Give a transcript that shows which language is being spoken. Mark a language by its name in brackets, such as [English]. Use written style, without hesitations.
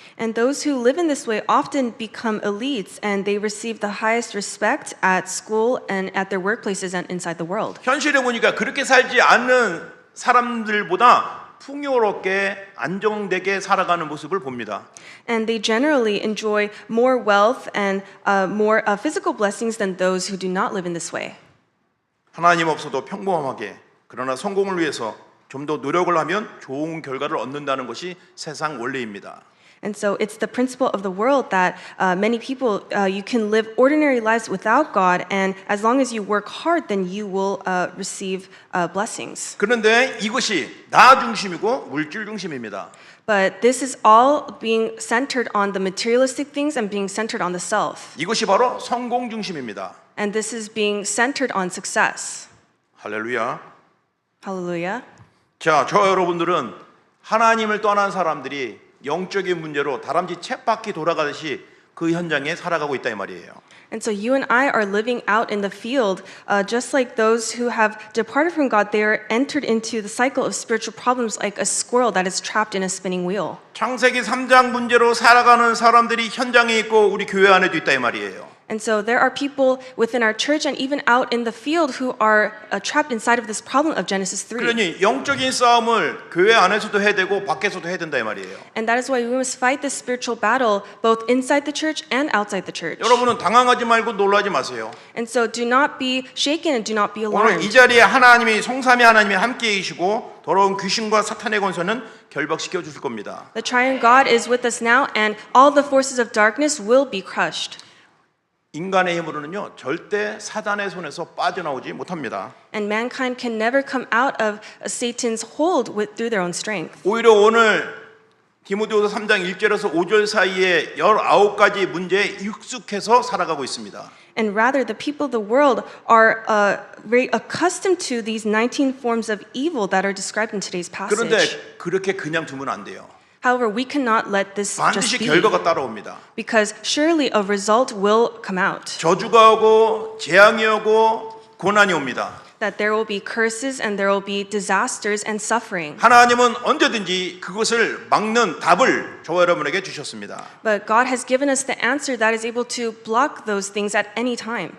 [English] And those who live in this way often become elites, and they receive the highest respect at school and at their workplaces and inside the world. [Korean] 현실에 보니까 그렇게 살지 않는 사람들보다 풍요롭게 안정되게 살아가는 모습을 봅니다. [English] And they generally enjoy more wealth and more physical blessings than those who do not live in this way. [Korean] 하나님 없어도 평범하게 그러나 성공을 위해서 좀 더 노력을 하면 좋은 결과를 얻는다는 것이 세상 원리입니다. [English] And so it's the principle of the world that many people, you can live ordinary lives without God, and as long as you work hard, then you will receive blessings. [Korean] 그런데 이것이 나 중심이고 물질 중심입니다. [English] But this is all being centered on the materialistic things and being centered on the self. [Korean] 이것이 바로 성공 중심입니다. [English] And this is being centered on success. [Korean] 할렐루야. [English] Hallelujah. [Korean] 자, 저와 여러분들은 하나님을 떠난 사람들이 영적인 문제로 다람쥐 쳇바퀴 돌아가듯이 그 현장에 살아가고 있다 이 말이에요. [English] And so you and I are living out in the field, just like those who have departed from God. They are entered into the cycle of spiritual problems like a squirrel that is trapped in a spinning wheel. [Korean] 창세기 3장 문제로 살아가는 사람들이 현장에 있고 우리 교회 안에도 있다 이 말이에요. [English] And so there are people within our church and even out in the field who are trapped inside of this problem of Genesis 3. [Korean] 그러니 영적인 싸움을 교회 안에서도 해야 되고 밖에서도 해야 된다 이 말이에요. [English] And that is why we must fight this spiritual battle both inside the church and outside the church. [Korean] 여러분은 당황하지 말고 놀라지 마세요. [English] And so do not be shaken and do not be [Korean] 오늘 이 [English] alarmed. [Korean] 자리에 하나님이 성삼위 하나님이 함께 계시고 더러운 귀신과 사탄의 권세는 결박시켜 주실 겁니다. [English] The triune God is with us now, and all the forces of darkness will be crushed. [Korean] 인간의 힘으로는요 절대 사단의 손에서 빠져나오지 못합니다. [English] And mankind can never come out of Satan's hold through their own strength. [Korean] 오히려 오늘 디모데후서 3장 1절에서 5절 사이에 19가지 문제에 익숙해서 살아가고 있습니다. [English] And rather, the people of the world are very accustomed to these 19 forms of evil that are described in today's [Korean] 그런데 [English] passage. [Korean] 그렇게 그냥 두면 안 돼요. [English] However, we cannot let this [Korean] 반드시 [English] just be, [Korean] 결과가 따라옵니다. [English] because surely a result will come out. [Korean] 저주가 오고 재앙이 오고 고난이 옵니다. [English] That there will be curses and there will be disasters and suffering. [Korean] 하나님은 언제든지 그것을 막는 답을 저와 여러분에게 주셨습니다. [English] But God has given us the answer that is able to block those things at any time.